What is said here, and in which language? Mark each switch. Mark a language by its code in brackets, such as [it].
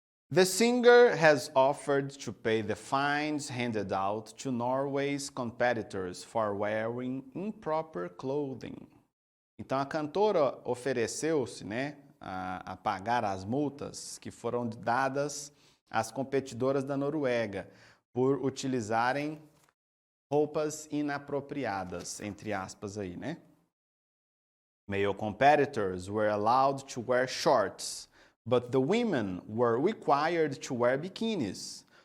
[en] The singer has offered to pay the fines handed out to Norway's competitors for wearing improper clothing. [pt] Então a cantora ofereceu-se, né, a pagar as multas que foram dadas às competidoras da Noruega por utilizarem roupas inapropriadas, entre aspas aí, né? [en] Male competitors were allowed to wear shorts, but the women were required to wear bikinis.